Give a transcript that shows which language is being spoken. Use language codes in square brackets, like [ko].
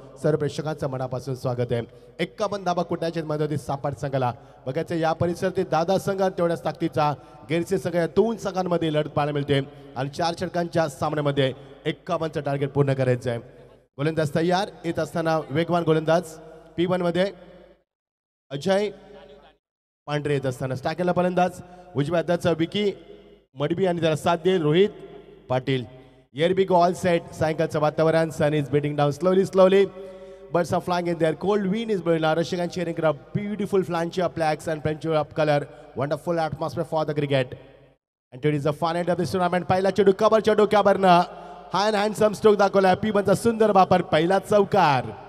[mr] सर्व प्रेक्षकांचं मनापासून स्वागत आहे. 51 धाबा कुटण्याच्या मदतीत सापाट संघाला बघायचं या परिसरातील दादा संघ तेवढ्याच ताकदीचा गेरचे संघ या 2 संघांमध्ये लढत पाहायला मिळते आणि 4 षटकांच्या सामन्यामध्ये 51चं टार्गेट पूर्ण करायचं आहे. गोलंदाज तयार. येत असताना वेगवान गोलंदाज P1 मध्ये अजय पांढरे येत असताना टाकेला फलंदाज उजव्या हाताचा विकी मडबी आणि त्याला साथ देईल Rohit Patil. [en] Here we go, all set. [mr] सायंकाळचं वातावरण. [en] Sun is beating down slowly. Birds are flying in there. Cold wind is blowing. Rushing and cheering up. Beautiful flange of flags and plenty of color. Wonderful atmosphere for the cricket. And it is the fun end of this tournament. [mr] पहिला चेंडू कबरच्या डोक्यावरनं handsome stroke दाखवला. P1चा सुंदर वापर. पहिला चौकार.